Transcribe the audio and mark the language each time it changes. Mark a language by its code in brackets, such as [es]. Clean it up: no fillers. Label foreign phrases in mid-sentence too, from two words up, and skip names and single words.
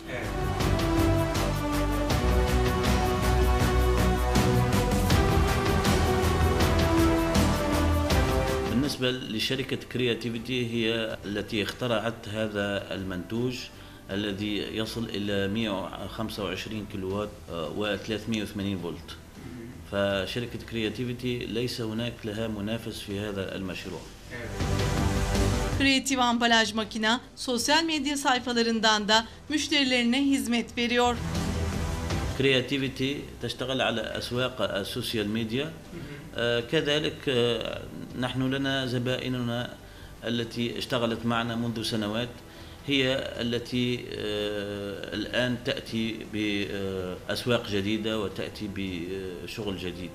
[ar] بالنسبة لشركة كرياتيفيتي، هي التي اخترعت هذا المنتوج الذي يصل إلى 125 كيلووات و380 فولت. فشركة كرياتيفيتي ليس هناك لها منافس في هذا المشروع. [tr] Kreatif ambalaj makina sosyal medya sayfalarından da müşterilerine hizmet veriyor. [ar] كرياتيفيتي تشتغل على أسواق السوشيال ميديا. كذلك نحن لنا زبائننا التي اشتغلت معنا منذ سنوات، هي التي الآن تأتي بأسواق جديدة وتأتي بشغل جديد.